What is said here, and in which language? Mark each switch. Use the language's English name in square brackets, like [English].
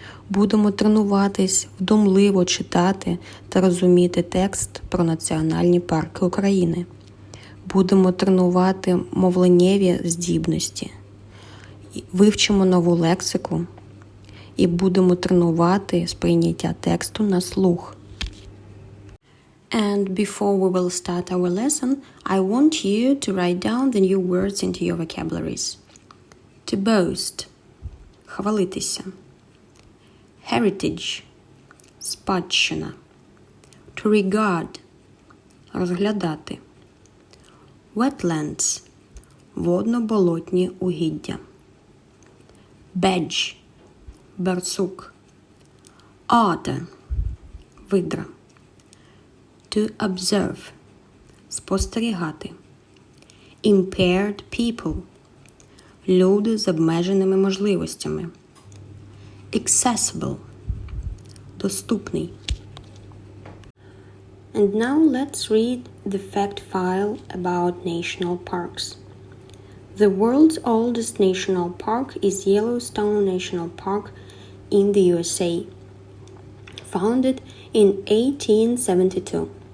[Ukrainian] Будемо тренуватись вдумливо читати та розуміти текст про Національні парки України. Будемо тренувати мовленнєві здібності, вивчимо нову лексику і будемо тренувати сприйняття тексту на слух. [English] And before we will start our lesson, I want you to write down the new words into your vocabularies. To boast – хвалитися. Heritage – спадщина. To regard – розглядати. [Ukrainian] Wetlands – водно-болотні угіддя. [English] Badge – барсук. Otter – видра. To observe – спостерігати. Impaired people [Ukrainian] – люди з обмеженими можливостями. [English] Accessible – доступний. And now let's read the fact file about national parks. The world's oldest national park is Yellowstone National Park in the USA, founded in 1872.